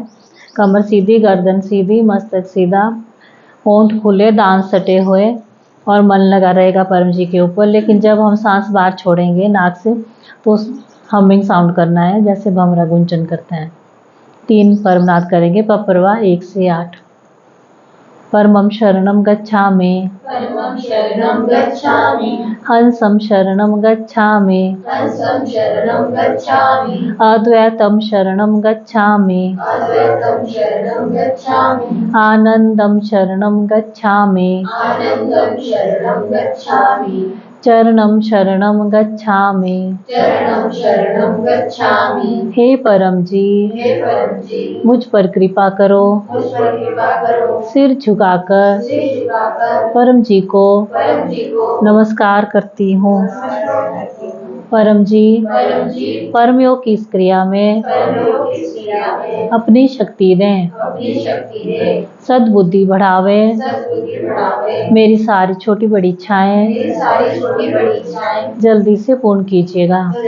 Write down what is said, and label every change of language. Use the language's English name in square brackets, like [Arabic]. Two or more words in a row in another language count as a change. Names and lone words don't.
[Hindi] कमर सीधी, गर्दन सीधी, मस्तक सीधा, होंठ खुले, दांत सटे हुए और मन लगा रहेगा परम जी के ऊपर। लेकिन जब हम सांस बाहर छोड़ेंगे नाक से तो [English] humming sound [Hindi] करना है, जैसे भंवरा गुंजन करता है। 3 परमनाद करेंगे। पपरवा 1 से 8। [Sanskrit] परमं शरणं गच्छामि, हंसं शरणं गच्छामि, अद्वैतं शरणं गच्छामि, आनंदं शरणं गच्छामि, चरणं शरणं गच्छामि। [Hindi] हे परम जी, मुझ पर कृपा करो, सिर झुकाकर परम जी को नमस्कार करती हूँ। परम जी, परम योग की इस क्रिया में अपनी शक्ति दें, सद्बुद्धि बढ़ावे, मेरी सारी छोटी बड़ी इच्छाएं जल्दी से पूर्ण कीजिएगा।